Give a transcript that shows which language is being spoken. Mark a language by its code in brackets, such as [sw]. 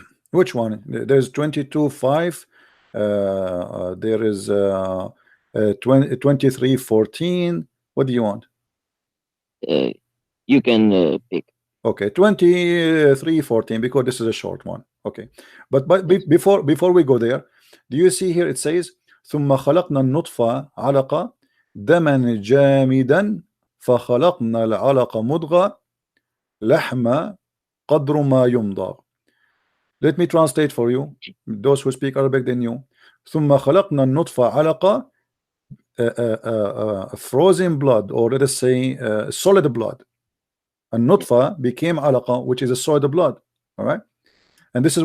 [en] Which one? There's 22:5. There is 23:14. What do you want? Uh, you can pick. Okay, 23:14, because this is a short one. Okay, but Yes. before we go there, do you see here it says [ar] ثم خلقنا النطفة علقة دما جامدا فخلقنا العلقة مضغة لحم قدر ما يمضغ. [en] Let me translate for you. Those who speak Arabic, they knew. [ar] ثم خلقنا النطفة علقة, [en] frozen blood, or let us say solid blood. And Yeah. nutfa became alaqa, which is a solid blood. All right. And this is